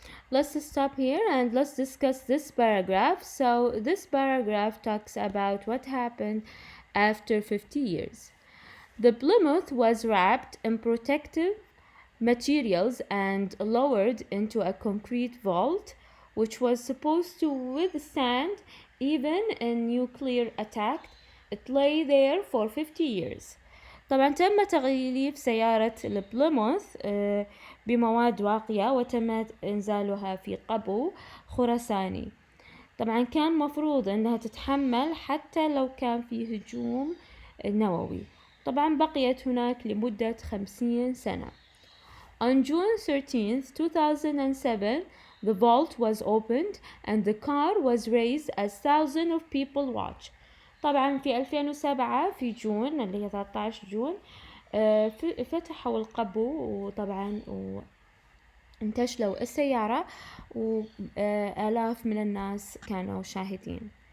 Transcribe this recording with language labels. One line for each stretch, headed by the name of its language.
English: Let's stop here and let's discuss this paragraph. So this paragraph talks about what happened after 50 years. The Plymouth was wrapped in protective materials and lowered into a concrete vault, which was supposed to withstand even a nuclear attack. It lay there for 50 years.
Arabic: طبعا تم تغليف سيارة البليموث بمواد واقية وتم إنزالها في قبو خرساني. طبعا كان مفروض أنها تتحمل حتى لو كان في هجوم نووي. طبعا بقيت هناك لمدة 50 سنة.
English: On June 13th, 2007, the vault was opened and the car was raised as thousands of people watched.
Arabic: طبعا في 2007 في جون اللي هي 13 جون فتحوا القبو وطبعا انتشلوا السيارة وآلاف من الناس كانوا شاهدين.